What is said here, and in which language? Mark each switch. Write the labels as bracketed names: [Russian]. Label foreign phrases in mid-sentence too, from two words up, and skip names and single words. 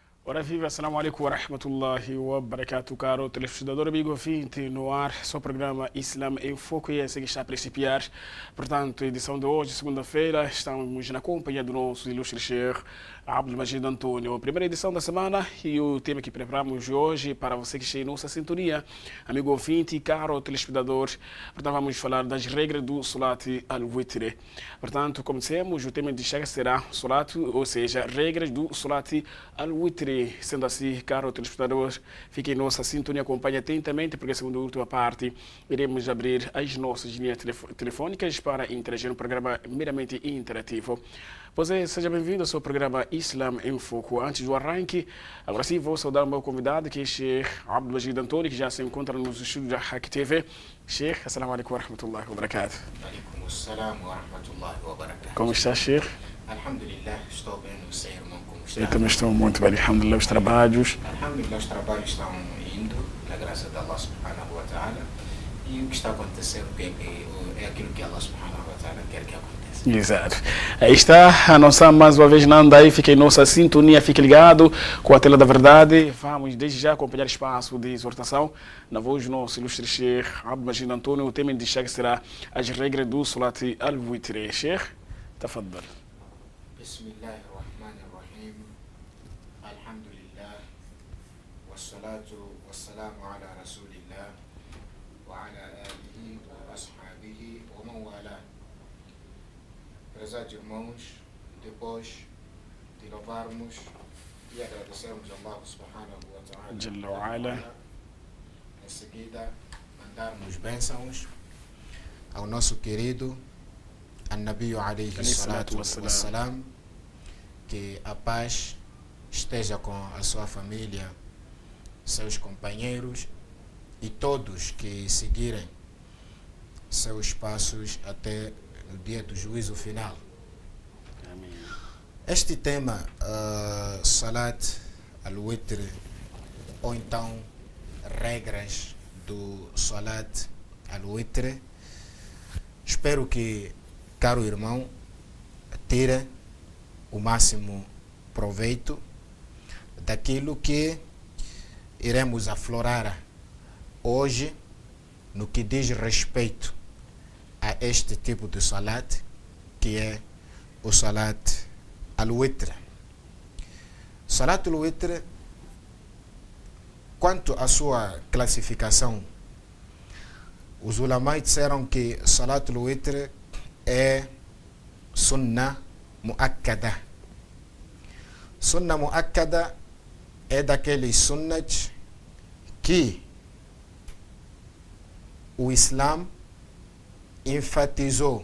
[Portuguese] Ora viva, [Arabic] السلام عليكم ورحمة الله وبركاته, [Portuguese] caro telespectador, amigo ouvinte, no ar, seu programa Islam em Foco, e é assim que está a principiar. Portanto, edição de hoje, segunda-feira, estamos na companhia do nosso ilustre Sheikh Abdul Majid António. A primeira edição da semana e o tema que preparamos hoje para você que está em nossa sintonia, amigo ouvinte e caro telespectador. Portanto, vamos falar das regras do [Arabic] صلاة الوتر. [Portuguese] Portanto, como dissemos, o tema de Sheikh será Salat, ou seja, regras do [Arabic] صلاة الوتر. [Portuguese] Sendo assim, caro telespectador, fique em nossa sintonia, acompanhe atentamente, porque a segunda e última parte iremos abrir as nossas linhas telefônicas para interagir no programa meramente interativo. Pois é, seja bem-vindo ao seu programa Islam em Foco. Antes do arranque, agora sim vou saudar o meu convidado, que é Sheikh Abdul Majid António, que já se encontra nos estúdios da Hack TV. [Arabic] Sheikh, السلام عليكم ورحمة الله وبركاته. عليكم السلام ورحمة الله وبركاته. [Portuguese] Como está, Sheikh? Alhamdulillah, estou bem, você, irmão, como está? Eu também estou muito bem, alhamdulillah, os trabalhos. Alhamdulillah, os trabalhos estão indo, na graça de Allah [Arabic] سبحانه وتعالى. [Portuguese] E o que está acontecendo é aquilo que Allah [Arabic] سبحانه وتعالى [Portuguese] quer que aconteça. Exato. Aí está a nossa, mais uma vez, Nanda aí, fique em nossa sintonia, fique ligado com a tela da verdade. Vamos desde já acompanhar o espaço de exortação. Na voz do nosso ilustre Sheikh Abdul Majid António, o tema de Sheikh será as regras do [Arabic] صلاة الوتر. شيخ، تفضل. بسم الله الرحمن الرحيم. Alhamdulillah. والصلاة والسلام على رسول الله وعلى آله وأصحابه ومن والاه. [Portuguese] Prezados irmãos, depois de louvarmos e agradecermos a Allah [Arabic] سبحانه وتعالى, جل وعلا. [Portuguese] em seguida mandarmos bênçãos ao nosso querido [Arabic] النبي عليه الصلاة والسلام, [Portuguese] que a paz esteja com a sua família, seus companheiros e todos que seguirem seus passos até o dia do juízo final. Amém. Este tema, [Arabic] صلاة الوتر, [Portuguese] ou então regras do Salat al-Witr, espero que, caro irmão, tire o máximo proveito daquilo que iremos aflorar hoje no que diz respeito a este tipo de salat, que é o [Arabic] صلاة الوتر. صلاة الوتر, [Portuguese] quanto à sua classificação, os ulamai disseram que [Arabic] صلاة الوتر [Portuguese] é [Arabic] سنة مؤكدة. سنة مؤكدة [Portuguese] é daqueles sunnats que o Islam enfatizou.